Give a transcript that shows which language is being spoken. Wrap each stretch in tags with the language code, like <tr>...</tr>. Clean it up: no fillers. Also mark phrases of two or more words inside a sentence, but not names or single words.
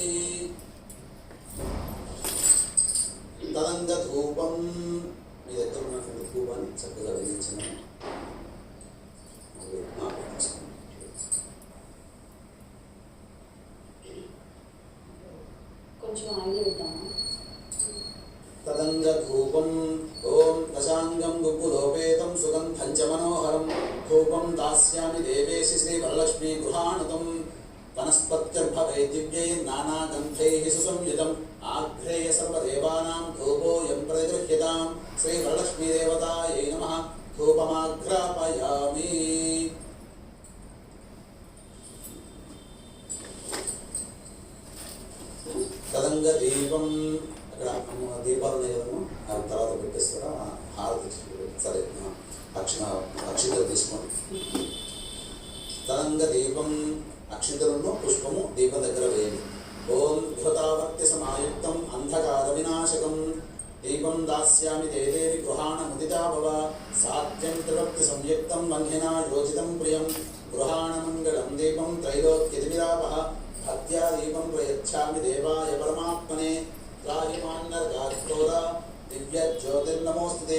<te>तदंगधूपं మీ దగ్గర ఉన్నటువంటి ధూపాన్ని చక్కగా వెలిగించండి. కొంచెం ఆయిల్ వేద్దామా?</te> <sa>तदंगधूपं ओम दशांगं गुग्गुलोपेतं सुगंधं च मनोहरं धूपं दास्यामि देवेशि श्री वरलक्ष्मी गृहाणुतं वनस्पत्यर्भवे दिव्यै नानागन्धैः सुसंयुतम् आघ्रेय सर्वदेवानां धूपोऽयं प्रतिगृह्यतां श्री वरलक्ष्मी देवतायै नमः धूपमाघ्रापयामि।</sa> <te>तदंगदीपं అక్కడ దీపాలు నేలను తర్వాత పెట్టేస్తారా హారతి సరే అక్షింతలు తీసుకోండి. తరంగ దీపం అక్షింతలను పుష్పము దీపం దగ్గర వేయండి.</te> <sa>ఓం ఘృతావర్త్య సమాయుక్తం అంధకార వినాశకం దీపం దాస్యామి దేదేవి గృహాణ ముదితా భవ సాత్యం త్రిభక్తి సంయుక్తం వంహినా యోజితం ప్రియం గృహాణ మంగళం దీపం త్రైలోక్యతిమిరాపః భక్త్యా దీపం ప్రయచ్ఛామి దేవాయ పరమాత్మనే దివ్య జ్యోతిర్నమోస్తుతే.</sa>